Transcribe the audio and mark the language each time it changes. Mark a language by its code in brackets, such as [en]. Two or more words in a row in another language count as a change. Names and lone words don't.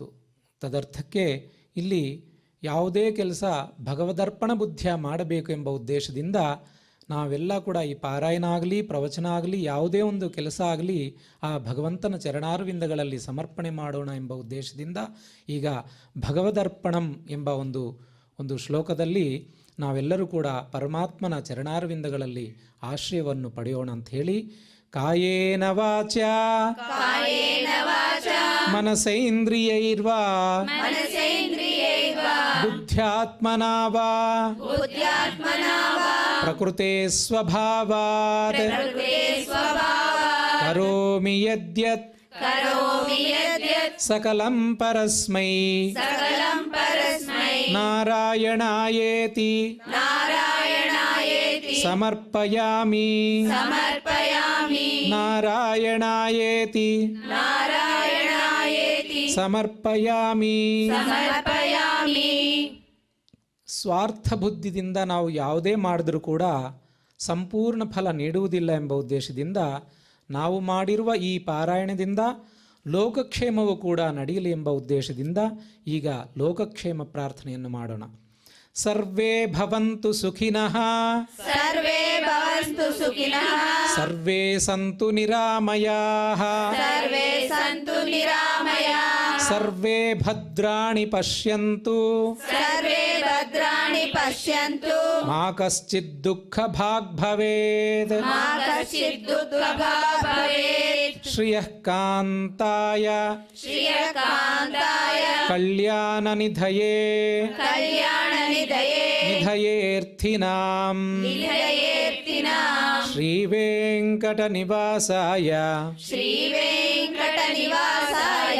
[kn] ತದರ್ಥಕ್ಕೆ ಇಲ್ಲಿ ಯಾವುದೇ ಕೆಲಸ ಭಗವದರ್ಪಣ ಬುದ್ಧಿಯ ಮಾಡಬೇಕು ಎಂಬ ಉದ್ದೇಶದಿಂದ ನಾವೆಲ್ಲ ಕೂಡ ಈ ಪಾರಾಯಣ ಆಗಲಿ ಪ್ರವಚನ ಆಗಲಿ ಯಾವುದೇ ಒಂದು ಕೆಲಸ ಆಗಲಿ ಆ ಭಗವಂತನ ಚರಣಾರವಿಂದಗಳಲ್ಲಿ ಸಮರ್ಪಣೆ ಮಾಡೋಣ ಎಂಬ ಉದ್ದೇಶದಿಂದ ಈಗ ಭಗವದರ್ಪಣಂ ಎಂಬ ಒಂದು ಶ್ಲೋಕದಲ್ಲಿ ನಾವೆಲ್ಲರೂ ಕೂಡ ಪರಮಾತ್ಮನ ಚರಣಾರವಿಂದಗಳಲ್ಲಿ ಆಶ್ರಯವನ್ನು ಪಡೆಯೋಣ ಅಂತ ಹೇಳಿ [sa] ಕಾಯೇನ ವಾಚಾ ಕಾಯೇನ ವಾಚಾ ಮನಸೇಂದ್ರಿಯೈರ್ವಾ ಮನಸೇಂದ್ರಿಯೈರ್ವಾ ಬುದ್ಧ್ಯಾತ್ಮನಾ ವಾ ಬುದ್ಧ್ಯಾತ್ಮನಾ ವಾ ಪ್ರಕೃತೆ ಸ್ವಭಾವಾತ್ ಪ್ರಕೃತೆ ಸ್ವಭಾವಾತ್ ಕರೋಮಿ ಯದ್ಯತ್ ಕರೋಮಿ ಯದ್ಯತ್ ಸಕಲಂ ಪರಸ್ಮೈ ಸಕಲಂ ಪರಸ್ಮೈ ನಾರಾಯಣಾಯೇತಿ ನಾರಾಯಣಾಯೇತಿ ಸಮರ್ಪಯಾಮಿ ಸಮರ್ಪಯಾಮಿ ನಾರಾಯಣಾಯೇತಿ ನಾರಾಯಣಾಯೇತಿ ಸಮರ್ಪಯಾಮಿ. ಸಮರ್ಪಯಾಮಿ. [kn] ಸ್ವಾರ್ಥ ಬುದ್ಧಿದಿಂದ ನಾವು ಯಾವುದೇ ಮಾಡಿದ್ರೂ ಕೂಡ ಸಂಪೂರ್ಣ ಫಲ ನೀಡುವುದಿಲ್ಲ ಎಂಬ ಉದ್ದೇಶದಿಂದ ನಾವು ಮಾಡಿರುವ ಈ ಪಾರಾಯಣದಿಂದ ಲೋಕಕ್ಷೇಮವು ಕೂಡ ನಡೆಯಲಿ ಎಂಬ ಉದ್ದೇಶದಿಂದ ಈಗ ಲೋಕಕ್ಷೇಮ ಪ್ರಾರ್ಥನೆಯನ್ನು ಮಾಡೋಣ. [sa] ಸರ್ವೇ ಭವಂತು ಸುಖಿನಃ ಸರ್ವೇ ಭವಂತು ಸುಖಿನಃ ಸರ್ವೇ ಸಂತು ನಿರಾಮಯಾಃ ಸರ್ವೇ ಸಂತು ನಿರಾಮಯಾಃ ಸರ್ವೇ ಭದ್ರಾಣಿ ಪಶ್ಯಂತು ಸರ್ವೇ ಭದ್ರಾಣಿ ಪಶ್ಯಂತು ಮಾ ಕಶ್ಚಿತ್ ದುಃಖ ಭಾಗ್ ಭವೇತ್. ಮಾ ಕಶ್ಚಿತ್ ದುಃಖಭಾಗ್ ಭವೇತ್. ಶ್ರಿಯಃ ಕಾಂತಾಯ ಶ್ರಿಯಕಾಂತಾಯ ಕಲ್ಯಾಣ ನಿಧಯೇ ಕಲ್ಯಾಣ ನಿಧಯೇ ನಿಧಯೇರ್ಥಿನಾಂ ನಿಧಯೇರ್ತಿನಾಂ ಶ್ರೀ ವೆಂಕಟ ನಿವಾಸಾಯ ಶ್ರೀ ವೆಂಕಟ ನಿವಾಸಾಯ